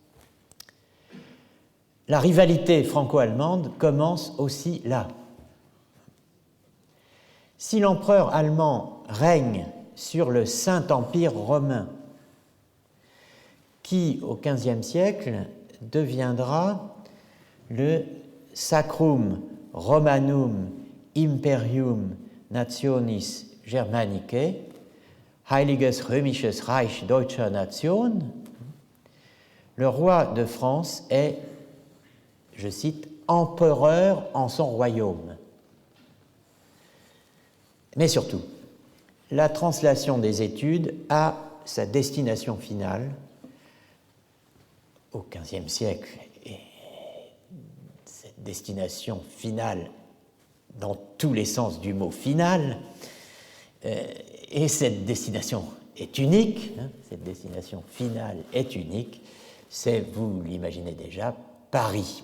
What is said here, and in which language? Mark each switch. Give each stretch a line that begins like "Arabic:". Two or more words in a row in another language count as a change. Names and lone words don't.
French: La rivalité franco-allemande commence aussi là. Si l'empereur allemand règne sur le Saint-Empire romain, qui au XVe siècle deviendra le Sacrum Romanum Imperium Nationis Germanicae, Heiliges Römisches Reich Deutscher Nation, le roi de France est, je cite, empereur en son royaume. Mais surtout, la translation des études a sa destination finale au XVe siècle, et cette destination finale dans tous les sens du mot final, et cette destination est unique, cette destination finale est unique, c'est, vous l'imaginez déjà, Paris.